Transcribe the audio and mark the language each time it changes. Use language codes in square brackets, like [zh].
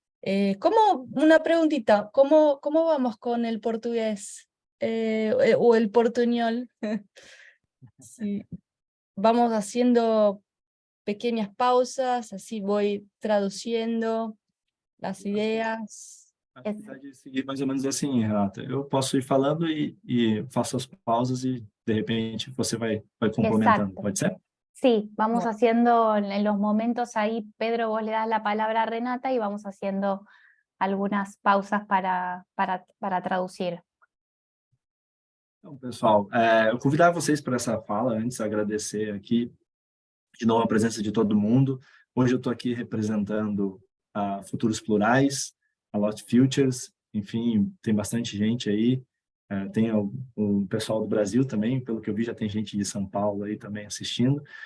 [es] Una preguntita, ¿cómo vamos con el portugués o el portuñol? Sí, vamos haciendo pequeñas pausas, así voy traduciendo las ideas. [pt] A atividade é seguir mais ou menos assim, Renata. Eu posso ir falando e faço as pausas e, de repente, você vai complementando. [es] Exacto. [pt] Pode ser? [es] Sí, vamos Bueno, haciendo en los momentos ahí, Pedro, vos le das la palabra a Renata y vamos haciendo algunas pausas para traducir. [pt] Então, pessoal, eu convidar vocês para essa fala, antes agradecer aqui de novo a presença de todo mundo. Hoje eu estou aqui representando a Futuros Plurais, a Lost Futures, enfim, tem bastante gente aí, tem o pessoal do Brasil também, pelo que eu vi já tem gente de São Paulo aí também assistindo.